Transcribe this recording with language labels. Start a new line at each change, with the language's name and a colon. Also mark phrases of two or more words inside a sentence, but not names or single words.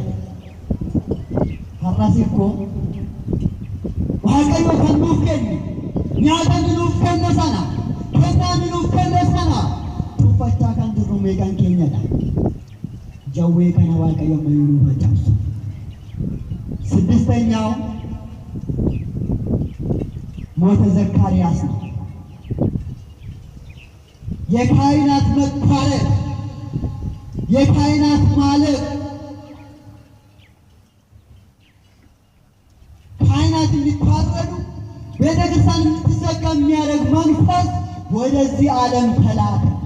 Oromo: Har'asiko Waaqayyo kan nuuf kennu nyaata nuuf kenna sana kennaan nuuf kenna sana tuffachaa kan jirru meeqan keenyadha. Jawwee kana Waaqayyo mayyuu nuuf facaasu.
Amharic: ስድስተኛው ሞተ ዘካርያስ ነው። የካህናት መኳረፍ፣ የካህናት ማለቅ ካህናት እንዲታረዱ ቤተክርስቲያን እንድትዘጋ የሚያደርግ መንፈስ ወደዚህ ዓለም ተላከ።